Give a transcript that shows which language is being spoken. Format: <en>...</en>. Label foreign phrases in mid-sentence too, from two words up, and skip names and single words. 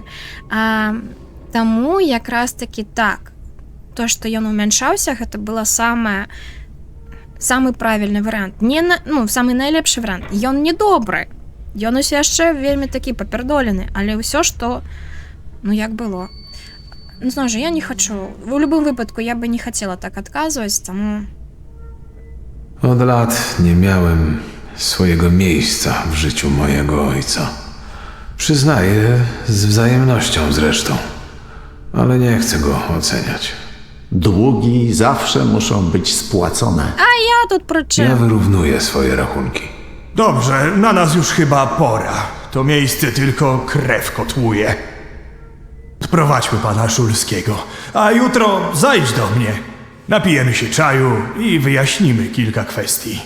<be>Таму якраз такі так, то, што ён умяншаўся, гэта было самы правільны варыянт. Самы найлепшы варыянт. Ён не добры. Ён усе яшчэ вельмі такі папердолены, але ўсё, што, ну, як было. Ну, зноў жа, я не хачу. В любым выпадку я бы не хацела tak адказваць, таму...</be> <pl>Od lat nie miałem swojego miejsca w życiu mojego ojca. Przyznaję, z wzajemnością zresztą, ale nie chcę go oceniać. Długi zawsze muszą być spłacone.</pl> <be>Ja тут пры</be> <pl>Ja</pl> <be>чым?</be> <pl>wyrównuję swoje rachunki. Dobrze, na nas już chyba pora. To miejsce tylko krew kotłuje. Odprowadźmy pana Szulskiego, a jutro zajdź do mnie. Napijemy się czaju i wyjaśnimy kilka kwestii.</pl>